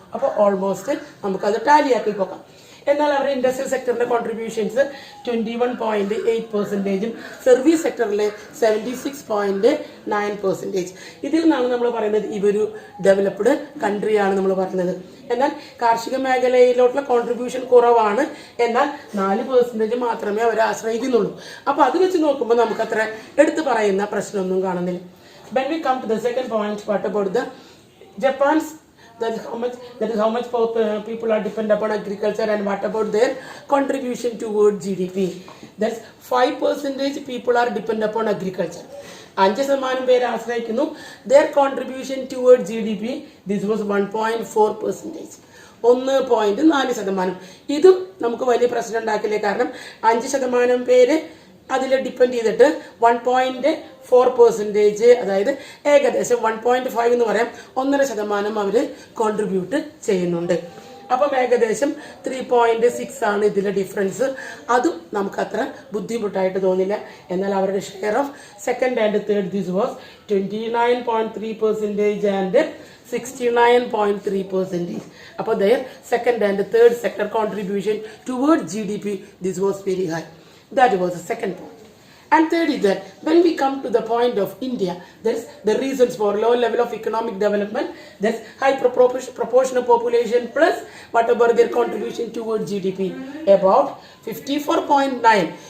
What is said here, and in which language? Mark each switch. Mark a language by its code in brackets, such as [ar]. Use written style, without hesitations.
[ml] അപ്പോൾ ഓൾമോസ്റ്റ് നമുക്കത് ടാലിയാക്കി പോകാം. എന്നാൽ അവരുടെ ഇൻഡസ്ട്രിയൽ സെക്ടറിന്റെ കോൺട്രിബ്യൂഷൻസ് 21.8%, സർവീസ് സെക്ടറിലെ 76.9%. ഇതിൽ നിന്നാണ് നമ്മൾ പറയുന്നത് ഇവരു ഡെവലപ്ഡ് കൺട്രിയാണ് നമ്മൾ പറയുന്നത്. എന്നാൽ കാർഷിക മേഖലയിലോട്ടുള്ള കോൺട്രിബ്യൂഷൻ കുറവാണ്. എന്നാൽ 4% മാത്രമേ അവരെ ആശ്രയിക്കുന്നുള്ളൂ. അപ്പൊ അത് വെച്ച് നോക്കുമ്പോൾ നമുക്ക് അത്ര എടുത്തു പറയുന്ന പ്രശ്നമൊന്നും കാണുന്നില്ല. [en] When we come to the second point, what about the Japan's, that is how much people are dependent upon agriculture, and what about their contribution toward GDP? That's 5% people are dependent upon agriculture. [ml] 5% പേര് ആശ്രയിക്കുന്നു. [en] Their contribution toward GDP, this was 1.4%. 1.4%. [ml] ഇതും നമുക്ക് വലിയ പ്രശ്നം ഉണ്ടാക്കില്ലേ. കാരണം 5% പേര് അതിൽ depend ചെയ്തിട്ട് 1.4%, അതായത് ഏകദേശം 1.5 എന്ന് പറയാം, 1.5% അവർ കോൺട്രിബ്യൂട്ട് ചെയ്യുന്നുണ്ട്. അപ്പം ഏകദേശം 3.6 ആണ് ഇതിലെ ഡിഫറൻസ്. അതും നമുക്ക് അത്ര ബുദ്ധിമുട്ടായിട്ട് തോന്നില്ല. എന്നാൽ അവരുടെ [en] Share of second and third this was 29.3% and 69.3%. [ml] അപ്പോൾ [en] their second and third sector contribution towards GDP, this was very high. That was the second point. And third is that when we come to the point of India, there's the reasons for low level of economic development, there's high proportion of population plus whatever their contribution towards GDP, about 54.9.